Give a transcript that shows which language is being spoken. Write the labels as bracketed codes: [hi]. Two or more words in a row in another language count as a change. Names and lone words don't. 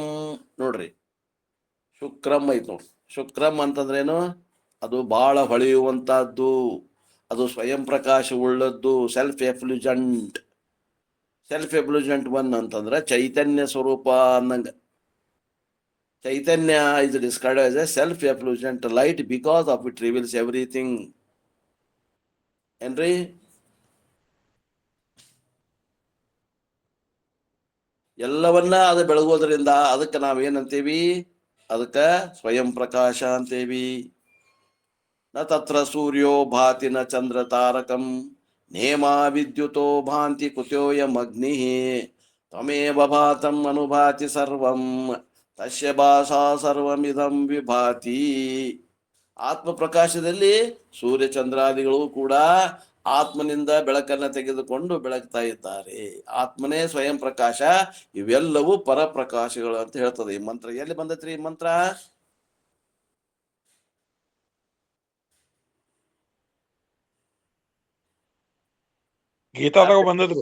[kn] ನೋಡ್ರಿ, ಶುಕ್ರಂ ಐತ್ ನೋಡ್ರಿ. ಶುಕ್ರಂ ಅಂತಂದ್ರೇನು? ಅದು ಬಹಳ ಹೊಳೆಯುವಂತಹದ್ದು, ಅದು ಸ್ವಯಂ ಪ್ರಕಾಶ ಉಳ್ಳದ್ದು, [en] self effulgent. self effulgent one [kn] ಅಂತಂದ್ರೆ ಚೈತನ್ಯ ಸ್ವರೂಪ ಅನ್ನಂಗ. [en] ಚೈತನ್ಯ is described as a self-effulgent light because of it reveals everything. [kn] ಏನ್ರಿ? ಎಲ್ಲವನ್ನ ಅದು ಬೆಳಗೋದ್ರಿಂದ ಅದಕ್ಕೆ ನಾವೇನಂತೀವಿ? ಅದಕ್ಕೆ ಸ್ವಯಂ ಪ್ರಕಾಶ ಅಂತೇವಿ. [sa] ನ ತತ್ರ ಸೂರ್ಯೋ ಭಾತಿ ನ ಚಂದ್ರ ತಾರಕಂ ನೇಮಾ ವಿದ್ಯುತೋ ಭಾಂತಿ ಕುತೋಯಂ ಅಗ್ನಿ ತ್ವಮೇವ ಭಾತಂ ಅನುಭಾತಿ ಸರ್ವಂ ತಸ್ಯ ಭಾಷಾ ಸರ್ವಮಿದಂ ವಿಭಾತಿ. [kn] ಆತ್ಮ ಪ್ರಕಾಶದಲ್ಲಿ ಸೂರ್ಯ ಚಂದ್ರಾದಿಗಳು ಕೂಡ ಆತ್ಮನಿಂದ ಬೆಳಕನ್ನ ತೆಗೆದುಕೊಂಡು ಬೆಳಗ್ತಾ ಇದ್ದಾರೆ. ಆತ್ಮನೇ ಸ್ವಯಂ ಪ್ರಕಾಶ, ಇವೆಲ್ಲವೂ ಪರಪ್ರಕಾಶಗಳು ಅಂತ ಹೇಳ್ತದೆ ಈ ಮಂತ್ರ. ಎಲ್ಲಿ ಬಂದತ್ರಿ ಈ ಮಂತ್ರ? ಗೀತಾದಾಗ ಬಂದದ್ರಿ.